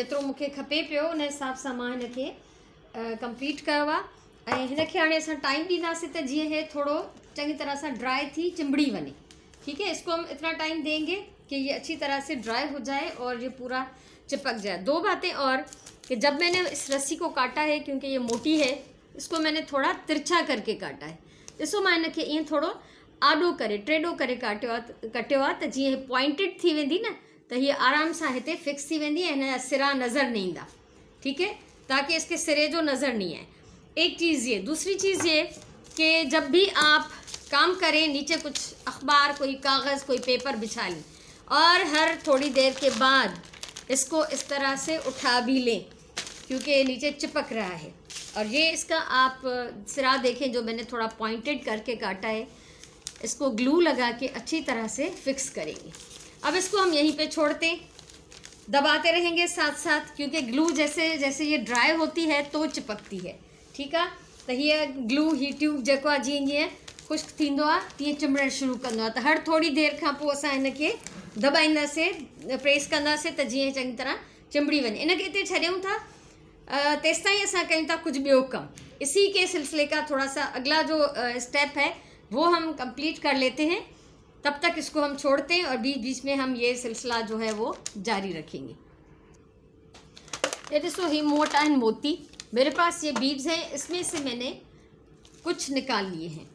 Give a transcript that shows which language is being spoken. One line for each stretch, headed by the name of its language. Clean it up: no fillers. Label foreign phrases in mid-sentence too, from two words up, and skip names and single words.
Sindhi: जेतिरो मूंखे खपे पियो उन हिसाब सां मां हिनखे कंप्लीट कयो आहे। ऐं हिनखे हाणे असां टाइम ॾींदासीं त जीअं हे थोड़ो चङी तरह से ड्राई थी चिंबड़ी वञे,
Hindi: ठीक है। इसको हम इतना टाइम देंगे कि ये अच्छी तरह से ड्राई हो जाए और ये पूरा चिपक जाए। दो बातें और कि जब मैंने इस रस्सी को काटा है, क्योंकि ये मोटी है, इसको मैंने थोड़ा तिरछा करके काटा है।
Sindhi: ॾिसो मां हिनखे ईअं थोरो आॾो करे टेढ़ो करे कटियो आहे त जीअं पॉइंटेड थी वेंदी न त हीअ आराम सां हिते फिक्स थी वेंदी ऐं हिन जा सिरा नज़र न ईंदा,
Hindi: ठीक है, ताकि इसके सिरे जो नज़र नहीं आए। एक चीज़ ये, दूसरी चीज़ ये कि जब भी आप काम करें नीचे कुछ अखबार, कोई कागज़, कोई पेपर बिछा लें और हर थोड़ी देर के बाद इसको इस तरह से उठा भी लें, क्योंकि ये नीचे चिपक रहा है। और ये इसका आप सिरा देखें जो मैंने थोड़ा पॉइंटेड करके काटा है, इसको ग्लू लगा के अच्छी तरह से फिक्स करेंगे। अब इसको हम यहीं पे छोड़ते हैं, दबाते रहेंगे साथ साथ, क्योंकि ग्लू जैसे जैसे ये ड्राई होती है तो चिपकती है, ठीक है।
Sindhi: तो ये ग्लू ही ट्यूब जेको आहे जीअं जीअं खुश्क थींदो आहे तीअं चिंबड़णु शुरू कंदो आहे। त हर थोड़ी देर खां पोइ असां हिनखे दबाईंदासीं, प्रेस कंदासीं त जीअं चङी तरह चिंबड़ी वञे। इनखे हिते छॾियूं था, तेसि ताईं असां कयूं था कुछ ॿियो कमु।
Hindi: इसी के सिलसिले का थोड़ा सा अगला जो स्टेप है वो हम कंप्लीट कर लेते हैं। तब तक इसको हम छोड़ते हैं और बीच बीच में हम ये सिलसिला जो है वो जारी रखेंगे। ये देखो ही मोटा एंड मोती, मेरे पास ये बीड्स हैं, इसमें से मैंने कुछ निकाल लिए हैं।